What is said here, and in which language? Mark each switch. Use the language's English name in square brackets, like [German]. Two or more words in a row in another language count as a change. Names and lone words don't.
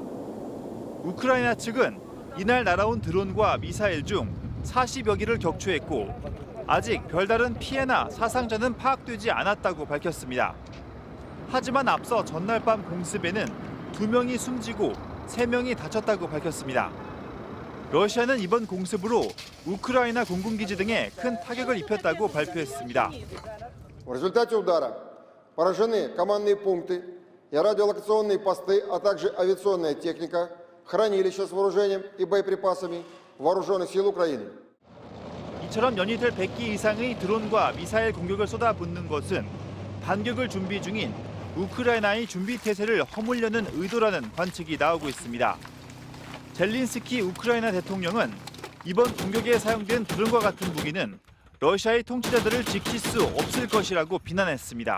[Korean] 우크라이나 측은 이날 날아온 드론과 미사일 중 40여 기를 격추했고 아직 별다른 피해나 사상자는 파악되지 않았다고 밝혔습니다. 하지만 앞서 전날 밤 공습에는 2명이 숨지고 3명이 다쳤다고 밝혔습니다. 러시아는 이번 공습으로 우크라이나 공군기지 등에 큰 타격을 입혔다고 발표했습니다. [Russian] В результате удара поражены командные пункты и радиолокационные посты, а также авиационная техника, хранилища с вооружением и боеприпасами вооруженных сил Украины. [Korean] 이처럼 연이틀 100기 이상의 드론과 미사일 공격을 쏟아붓는 것은 반격을 준비 중인 우크라이나의 준비 태세를 허물려는 의도라는 관측이 나오고 있습니다. 젤린스키 우크라이나 대통령은 이번 공격에 사용된 드론과 같은 무기는 러시아의 통치자들을 지킬 수 없을 것이라고 비난했습니다.